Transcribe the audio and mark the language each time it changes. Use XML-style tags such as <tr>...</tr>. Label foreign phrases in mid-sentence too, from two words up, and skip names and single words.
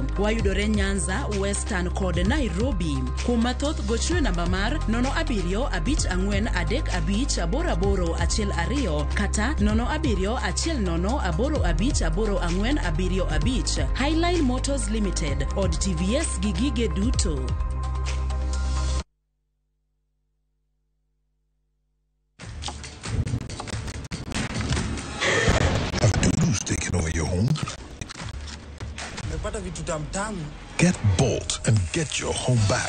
<luo>Wayudore Nyanza, Western kod Nairobi. Thoth gochne namba mar 0743358882 kata 0710858475. Highline Motors Limited, od TVS gigige duto.</luo> <en>Have doodles taken over your home? Get Bolt and get your home back.</en>